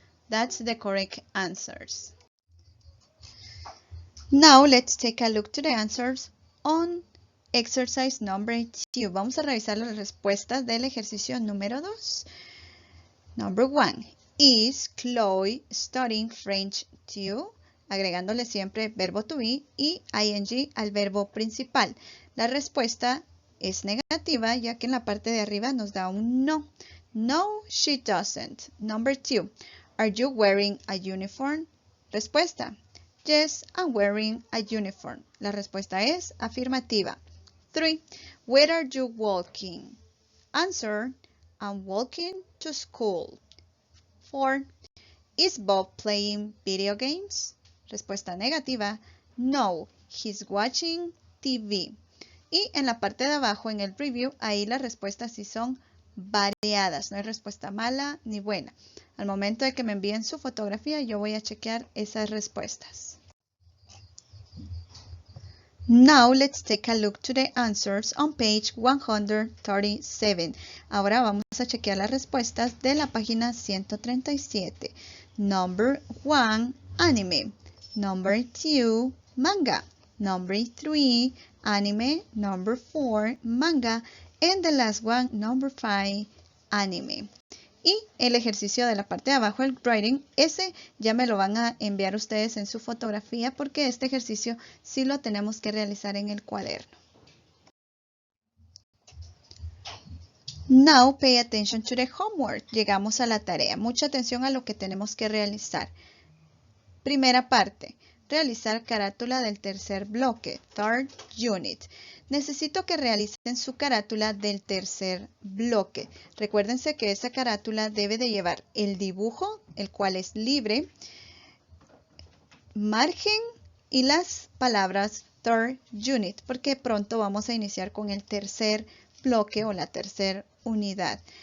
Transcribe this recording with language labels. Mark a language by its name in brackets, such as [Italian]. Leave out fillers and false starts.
[English] That's the correct answers. Now let's take a look to the answers on exercise number 2. [Spanish] Vamos a revisar las respuestas del ejercicio número 2. [English] Number 1. Is Chloe studying French too? [Spanish] Agregándole siempre verbo to be y ing al verbo principal. La respuesta es negativa, ya que en la parte de arriba nos da un no. [English] No, she doesn't. Number 2. Are you wearing a uniform? [Spanish] Respuesta. [English] Yes, I'm wearing a uniform. [Spanish] La respuesta es afirmativa. [English] 3. Where are you walking? Answer. I'm walking to school. 4. Is Bob playing video games? [Spanish] Respuesta negativa. [English] No, he's watching TV. [Spanish] Y en la parte de abajo, en el review, ahí las respuestas sí son variadas. No hay respuesta mala ni buena. Al momento de que me envíen su fotografía, yo voy a chequear esas respuestas. [English] Now let's take a look to the answers on page 137. [Spanish] Ahora vamos a chequear las respuestas de la página 137. [English] Number 1, anime. Number 2, manga. Number 3, anime. Number 4, manga. And the last one, number 5, anime. [Spanish] Y el ejercicio de la parte de abajo, el writing, ese ya me lo van a enviar ustedes en su fotografía porque este ejercicio sí lo tenemos que realizar en el cuaderno. [English] Now pay attention to the homework. [Spanish] Llegamos a la tarea. Mucha atención a lo que tenemos que realizar. Primera parte. Realizar carátula del tercer bloque, [English] third unit. [Spanish] Necesito que realicen su carátula del tercer bloque. Recuérdense que esa carátula debe de llevar el dibujo, el cual es libre, margen y las palabras [English] third unit, [Spanish] porque pronto vamos a iniciar con el tercer bloque o la tercera unidad.